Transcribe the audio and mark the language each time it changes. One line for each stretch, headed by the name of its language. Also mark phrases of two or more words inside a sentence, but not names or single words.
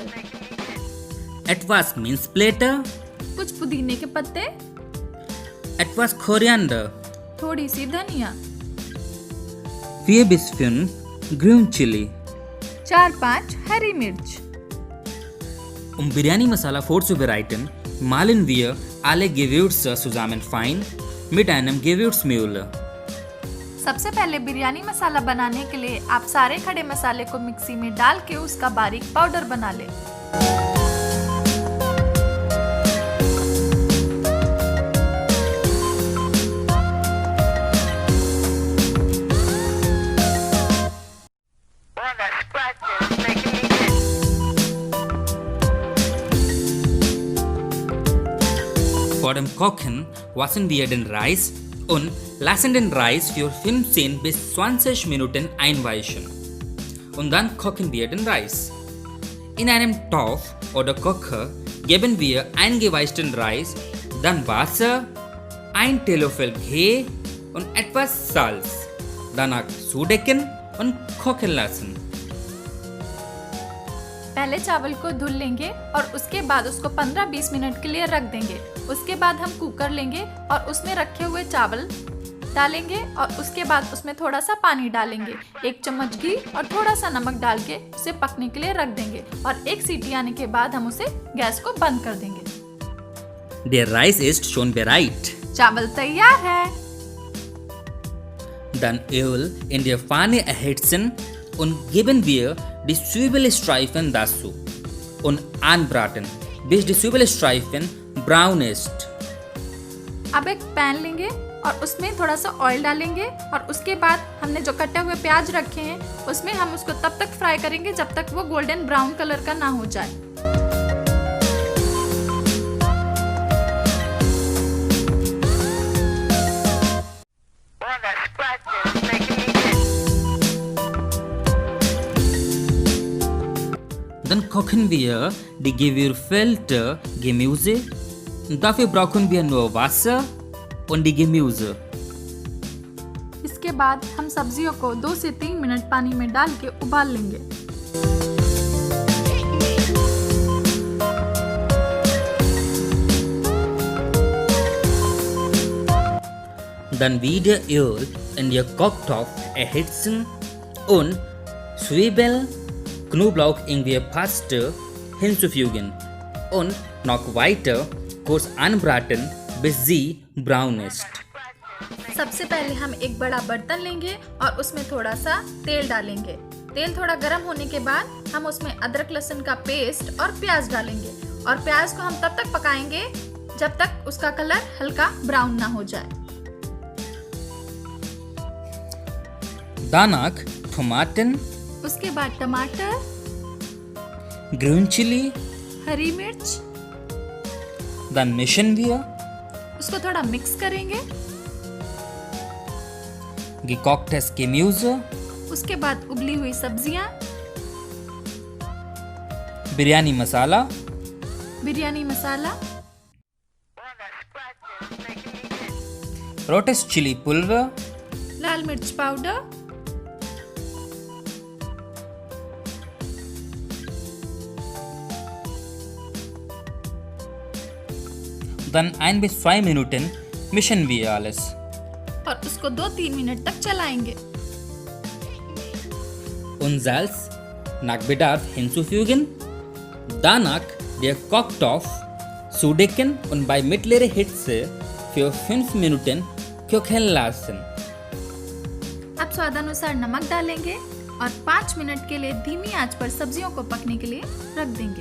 German: etwas Minzblätter,
Hindi: कुछ पुदीने के पत्ते,
German: etwas Koriander,
Hindi: थोड़ी सी धनिया,
German: 4 bis 5 Grün Chili.
Hindi: 4-5 हरी मिर्च।
German: Biryani Masala vorzubereiten, mahlen wir alle Gewürze zusammen fein mit einem Gewürzmühle.
Hindi: सबसे पहले बिरयानी मसाला बनाने के लिए आप सारे खड़े मसाले को मिक्सी में डाल के उसका बारीक पाउडर बना लें।
English: Oh, that's spicy. It's making me sick.
German: Vor dem Kochen waschen wir den Reis und lassen den Reis für 15 bis 20 Minuten einweichen. Und dann kochen wir den Reis. In einem Topf oder Kocher geben wir eingeweischten Reis, dann Wasser, 1 Teelöffel Ghee und etwas Salz. Danach zudecken und kochen lassen.
Hindi: पहले चावल को धुल लेंगे और उसके बाद उसको 15-20 मिनट के लिए रख देंगे। उसके बाद हम कुकर लेंगे और उसमें रखे हुए चावल डालेंगे और उसके बाद उसमें थोड़ा सा पानी डालेंगे, 1 चम्मच घी और थोड़ा सा नमक डाल के उसे पकने के लिए रख देंगे और 1 सीटी आने के बाद हम उसे गैस को बंद कर देंगे।
German: Der Reis ist schon bereit.
Hindi: चावल तैयार है।
German: Dann Öl in der Pfanne erhitzen und geben wir die Zwiebelstreifen dazu und anbraten, bis die Zwiebelstreifen braun ist.
Hindi: अब एक पैन लेंगे और उसमें थोड़ा सा ऑयल डालेंगे और उसके बाद हमने जो कटे हुए प्याज रखे हैं उसमें हम उसको तब तक फ्राई करेंगे जब तक वो
English: golden brown color
Hindi: का ना हो जाए।
English: Boy, that scratching is making me itch.
German: Dann kochen wir die gewürfelte Gemüse. Dafür brauchen wir nur Wasser und die Gemüse.
Hindi: इसके बाद हम सब्जियों को 2 से 3 मिनट पानी में डाल के उबाल लेंगे।
German: Dann wieder Öl in den Kochtopf erhitzen und Zwiebel, Knoblauch, Ingwer, Paste hinzufügen und noch weiter kurz anbraten, bis sie braun ist.
Hindi: सबसे पहले हम एक बड़ा बर्तन लेंगे और उसमें थोड़ा सा तेल डालेंगे। तेल थोड़ा गर्म होने के बाद हम उसमें अदरक लहसुन का पेस्ट और प्याज डालेंगे और प्याज को हम तब तक पकाएंगे जब तक उसका कलर हल्का ब्राउन ना हो जाए।
German: Danach Tomaten,
Hindi: उसके बाद टमाटर,
German: Grün Chili,
Hindi: हरी मिर्च,
German: dann mischen wir
Hindi: उसको थोड़ा मिक्स करेंगे।
German: gekochtes Gemüse,
Hindi: उसके बाद उबली हुई सब्जियां,
German: Biryani Masala,
Hindi: बिरयानी मसाला,
English: Boy, that scratching is making me itch.
German: rotes Chili Pulver,
Hindi: लाल मिर्च पाउडर,
German: dann 1 bis 2 Minuten mischen wir alles.
Hindi: और उसको 2-3 मिनट तक चलाएंगे।
German: Und Salz nach Bedarf hinzufügen. Danach der Kochtopf zudecken und bei mittlerer Hitze für 5 Minuten kochen lassen.
Hindi: अब स्वादानुसार नमक डालेंगे और 5 मिनट के लिए धीमी आंच पर सब्जियों को पकने के लिए रख देंगे।